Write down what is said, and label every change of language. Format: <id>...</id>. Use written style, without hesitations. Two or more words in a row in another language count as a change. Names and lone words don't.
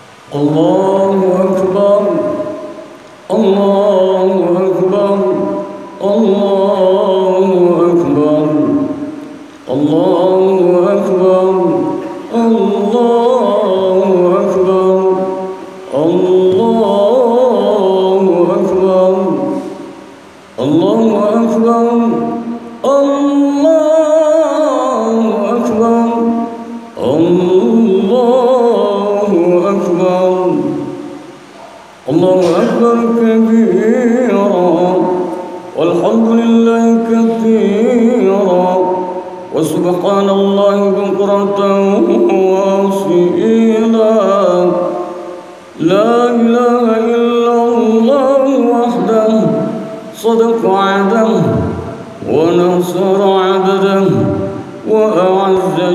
<ar>الله أكبر، الله أكبر، الله أكبر، الله أكبر، الله أكبر، الله أكبر، الله أكبر، الله أكبر, الله أكبر، الله أكبر كبيرا، والحمد لله كثيرا، وسبحان الله بكرة وأصيلا, لا إله إلا الله وحده صدق عبده ونصر عبده وأعز</ar>